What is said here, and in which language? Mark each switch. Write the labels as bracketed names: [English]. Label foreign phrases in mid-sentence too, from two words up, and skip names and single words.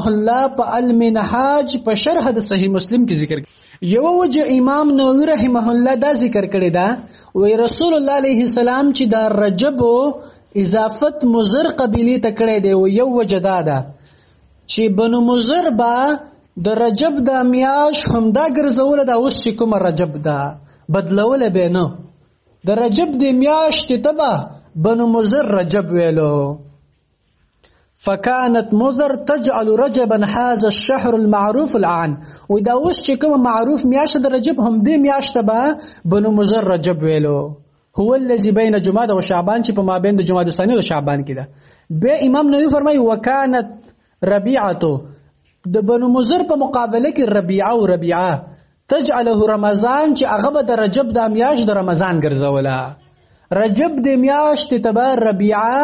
[Pashto] الله په المنهاج په شرح د صحیح مسلم کې ذکر یو وجه امام نووي رحمه الله دا ذکر کړی دا وی رسول الله علیه السلام چې دا رجب اضافت مضر قبیله ته کړی دی یو وجه دا ده چې بنو مضر با د رجب د میاش همدا ګرځول دا اوس چې کوم رجب دا بدلول به نه د رجب د میاش تبا بنو مضر رجب ویلو [Arabic] فكانت مضر تجعل رجبا هذا الشهر المعروف الان [Pashto] ودا اوس چې کوم معروف میاشت د رجب هم دې میاشت به بنو مضر رجب ویلو [Arabic] هو الذي بين جماد و شعبان [Pashto] چې په مابین د جماد الثاني او شعبان کې ده به امام نووي فرمایي [Arabic] وكانت ربيعه [Pashto] د بنو مضر په مقابله کې ربيعه او [Arabic] ربيعه تجعله رمضان [Pashto] چې هغه د رجب د میاشت د رمضان ګرځوله رجب د میاشت تبع ربيعه